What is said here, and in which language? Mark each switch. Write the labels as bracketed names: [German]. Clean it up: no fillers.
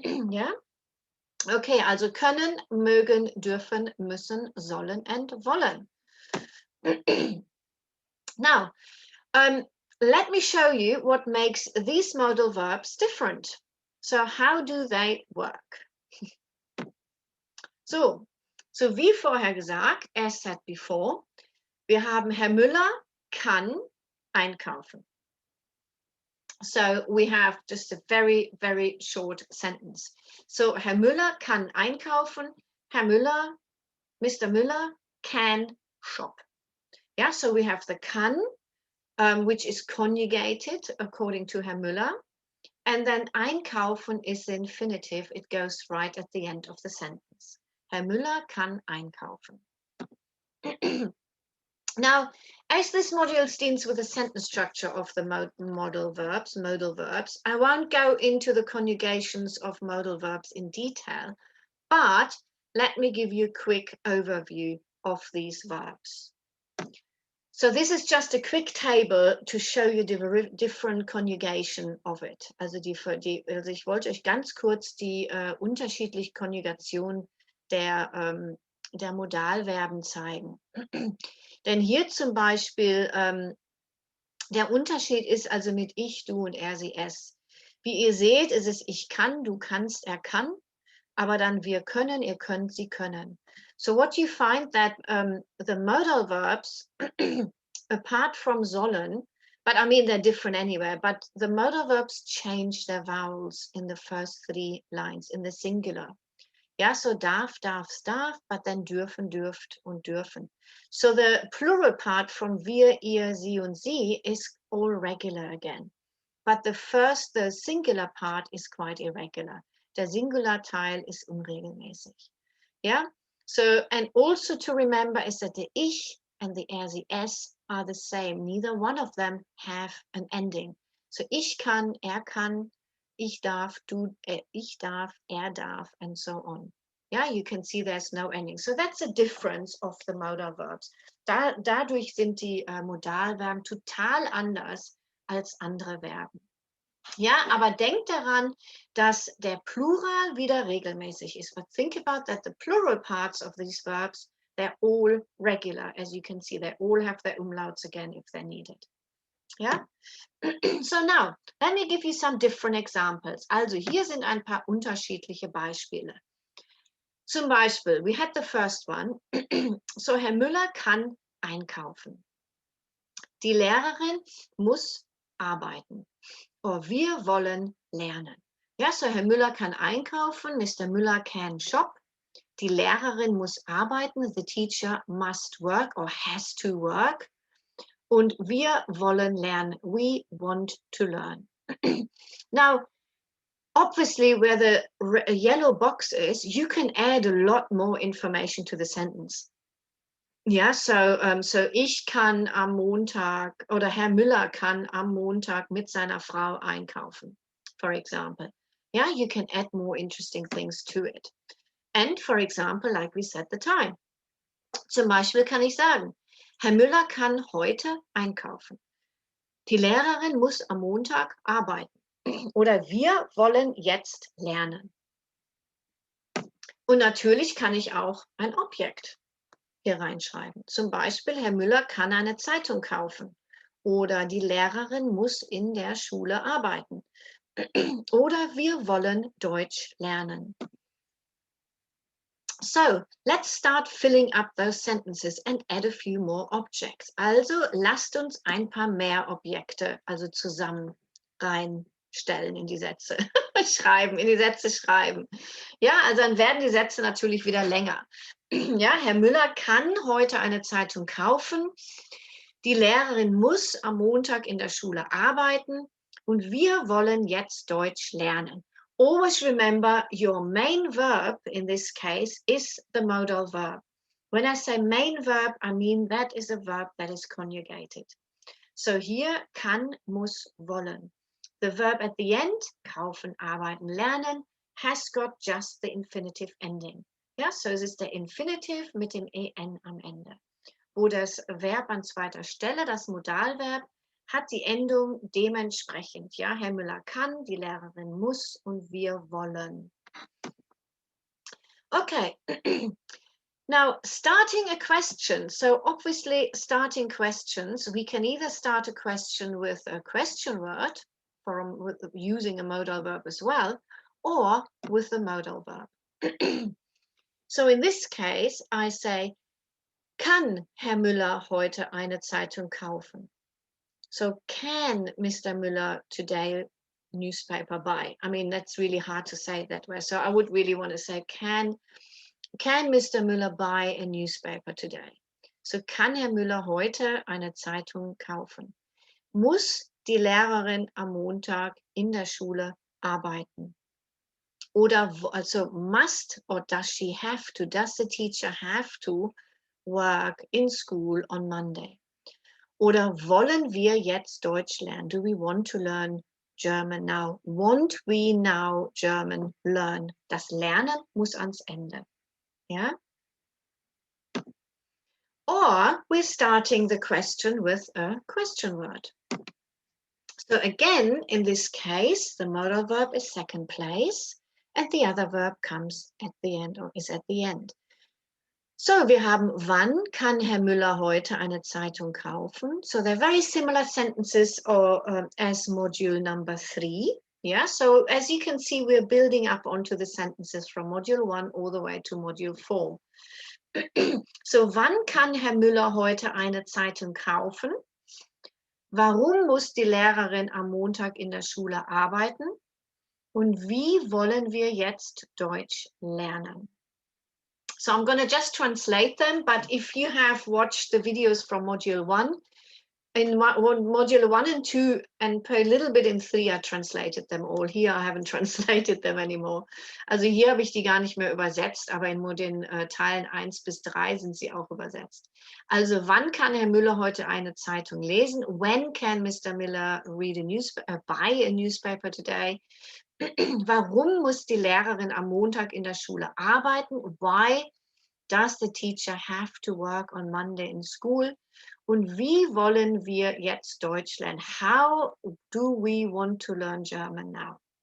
[German] Ja? Okay, also können, mögen, dürfen, müssen, sollen and wollen. [English] Now, let me show you what makes these modal verbs different. So how do they work? [German] So wie vorher gesagt, [English] as said before, [German] wir haben Herr Müller kann einkaufen. [English] So we have just a very, very short sentence. [German] So Herr Müller kann einkaufen. [English] Herr Müller, Mr. Müller can shop. Yeah, so we have the kann, which is conjugated according to Herr Müller. And then einkaufen is the infinitive. It goes right at the end of the sentence. [German] Herr Müller kann einkaufen. [English] Now, as this module deals with the sentence structure of the modal verbs, I won't go into the conjugations of modal verbs in detail, but let me give you a quick overview of these verbs. So this is just a quick table to show you the different conjugation of it. [German] Also ich wollte euch ganz kurz die unterschiedliche Konjugation der Modalverben zeigen. Denn hier zum Beispiel, der Unterschied ist also mit ich, du und er, sie, es. Wie ihr seht, ist es ich kann, du kannst, er kann, aber dann wir können, ihr könnt, sie können. [English] So what you find that the modal verbs, apart from sollen, but I mean they're different anyway, but the modal verbs change their vowels in the first three lines, in the singular. Yeah, so [German] darf, darfst, darf, [English] but then [German] dürfen, dürft und dürfen. [English] So the plural part from wir, ihr, sie und sie is all regular again. But the singular part is quite irregular. [German] Der Singularteil ist unregelmäßig. [English] Yeah, so, and also to remember is that the ich and the er, sie, es are the same. Neither one of them have an ending. [German] So ich kann, er kann, ich darf, er darf, [English] and so on. Yeah, you can see there's no ending. So that's a difference of the modal verbs. [German] Dadurch sind die Modalverben total anders als andere Verben. Ja, aber denkt daran, dass der Plural wieder regelmäßig ist. [English] But think about that the plural parts of these verbs, they're all regular. As you can see, they all have their umlauts again if they're needed. Yeah? So now, let me give you some different examples. [German] Also hier sind ein paar unterschiedliche Beispiele. Zum Beispiel, [English] we had the first one. [German] So Herr Müller kann einkaufen. Die Lehrerin muss arbeiten. Or wir wollen lernen. Ja, so Herr Müller kann einkaufen, Mr. [English] Müller can shop. [German] Die Lehrerin muss arbeiten, [English] the teacher must work or has to work. [German] Und wir wollen lernen, [English] we want to learn. Now, obviously, where the yellow box is, you can add a lot more information to the sentence. [German] Ja, so ich kann am Montag oder Herr Müller kann am Montag mit seiner Frau einkaufen, [English] for example. Yeah, you can add more interesting things to it. And for example, like we said, the time. [German] Zum Beispiel kann ich sagen, Herr Müller kann heute einkaufen. Die Lehrerin muss am Montag arbeiten. Oder wir wollen jetzt lernen. Und natürlich kann ich auch ein Objekt hier reinschreiben. Zum Beispiel, Herr Müller kann eine Zeitung kaufen. Oder die Lehrerin muss in der Schule arbeiten. Oder wir wollen Deutsch lernen. [English] So, let's start filling up those sentences and add a few more objects. [German] Also, lasst uns ein paar mehr Objekte, also zusammen reinstellen in die Sätze. schreiben, in die Sätze schreiben. Ja, also dann werden die Sätze natürlich wieder länger. Ja, Herr Müller kann heute eine Zeitung kaufen. Die Lehrerin muss am Montag in der Schule arbeiten und wir wollen jetzt Deutsch lernen. [English] Always remember your main verb in this case is the modal verb. When I say main verb, I mean that is a verb that is conjugated. So hier kann, muss, wollen. The verb at the end, kaufen, arbeiten, lernen, has got just the infinitive ending. [German] Ja, so es ist der Infinitiv mit dem en am Ende. Wo das Verb an zweiter Stelle, das Modalverb, hat die Endung dementsprechend. Ja, Herr Müller kann, die Lehrerin muss und wir wollen. [English] Okay. Now, starting a question. So obviously, starting questions, we can either start a question with a question word, with using a modal verb as well, or with the modal verb. So in this case, I say, [German] kann Herr Müller heute eine Zeitung kaufen? [English] So can Mr. Müller today newspaper buy? I mean, that's really hard to say that way. So I would really want to say, can Mr. Müller buy a newspaper today? [German] So kann Herr Müller heute eine Zeitung kaufen? Muss die Lehrerin am Montag in der Schule arbeiten? Oder also [English] must or does she have to? Does the teacher have to work in school on Monday? [German] Oder wollen wir jetzt Deutsch lernen? [English] Do we want to learn German now? Want we now German learn? [German] Das Lernen muss ans Ende. [English] Yeah? Or we're starting the question with a question word. So again, in this case, the modal verb is second place and the other verb comes at the end or is at the end. [German] So, wir haben, wann kann Herr Müller heute eine Zeitung kaufen? [English] So, they're very similar sentences as module number 3. Yeah, so as you can see, we're building up onto the sentences from module 1 all the way to module 4. [German] So, wann kann Herr Müller heute eine Zeitung kaufen? Warum muss die Lehrerin am Montag in der Schule arbeiten? Und wie wollen wir jetzt Deutsch lernen? [English] So I'm going to just translate them, but if you have watched the videos from module 1, in module 1 and 2 and a little bit in 3, I translated them all. Here I haven't translated them anymore. [German] Also hier habe ich die gar nicht mehr übersetzt, aber in den Teilen 1 bis 3 sind sie auch übersetzt. Also wann kann Herr Müller heute eine Zeitung lesen? [English] When can Mr. Miller read buy a newspaper today? [German] Warum muss die Lehrerin am Montag in der Schule arbeiten? [English] Why does the teacher have to work on Monday in school? [German] Und wie wollen wir jetzt Deutsch lernen? [English] How do we want to learn German now?